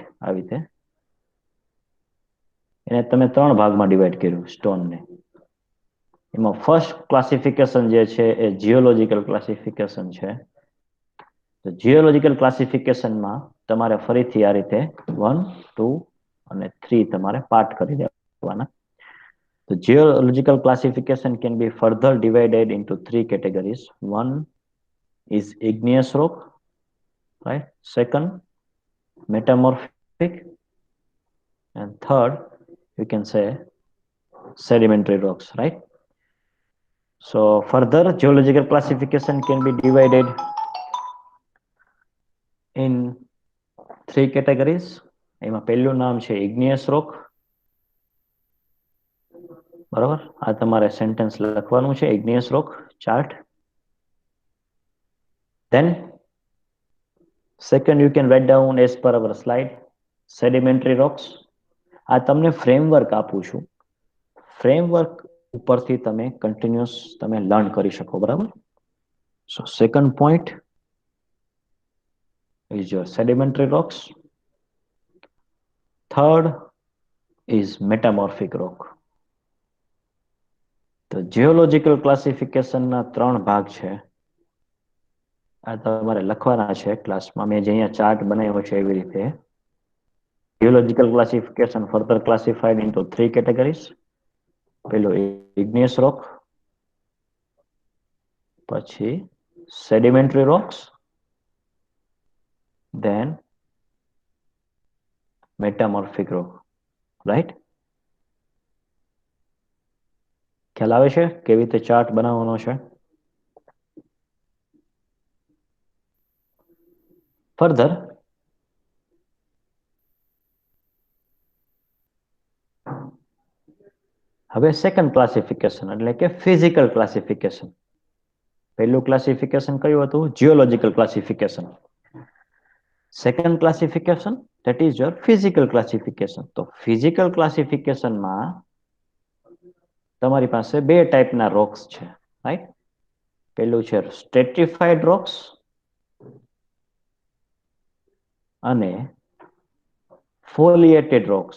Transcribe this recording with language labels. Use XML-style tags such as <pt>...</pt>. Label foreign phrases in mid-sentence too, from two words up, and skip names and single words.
<gu>આવી રીતે એને તમે 3 ભાગમાં ડિવાઈડ કર્યું સ્ટોનને. એમાં</gu> <en>first classification</en> <gu>જે છે એ</gu> <en>geological classification</en> <gu>છે. તો જીઓલોજીકલ ક્લાસિફિકેશનમાં તમારે ફરીથી આ રીતે 1, 2 અને 3 તમારે પાર્ટ કરી દેવાના.</gu> <en>તો geological classification can be further divided into 3 categories. 1 is igneous rock, right? Second, metamorphic, and third, you can say sedimentary rocks, right? So further geological classification can be divided in 3 categories.</en> <gu>એમાં પહેલું નામ છે</gu> <en>igneous rock,</en> <gu>બરાબર? આ તમારે સેન્ટેન્સ લખવાનું છે,</gu> <en>igneous rock ચાર્ટ. Then second, you can write down as per our slide, sedimentary rocks.</en> <gu>આ તમને ફ્રેમવર્ક આપું છું, ફ્રેમવર્ક ઉપરથી તમે કન્ટિન્યુઅસ તમે લર્ન કરી શકો, બરાબર?</gu> <en>so second point is your sedimentary rocks. Third is metamorphic rock.</en> <gu>તો જીઓલોજીકલ ક્લાસિફિકેશનના 3 ભાગ છે. આ તમારે લખવાના છે ક્લાસમાં. મેં જે અહીંયા ચાર્ટ બનાવ્યો છે એવી રીતે.</gu> <en>geological classification further classified into 3 categories. પેલું igneous rock, પછી sedimentary rocks, then metamorphic rock, right?</en> <gu>ખ્યાલ આવે છે કેવી રીતે ચાર્ટ બનાવવાનો છે? ફર્ધર હવે</gu> <en>second classification</en> <gu>એટલે કે</gu> <en>physical classification.</en> <gu>પહેલું ક્લાસિફિકેશન કયું હતું?</gu> <en>geological classification. second classification that is your physical classification.</en> <gu>તો ફિઝિકલ ક્લાસિફિકેશનમાં તમારી પાસે બે ટાઈપના રોક્સ છે, રાઈટ? પેલું છે</gu> <en>stratified rocks</en> <gu>અને</gu> <en>foliated rocks.</en>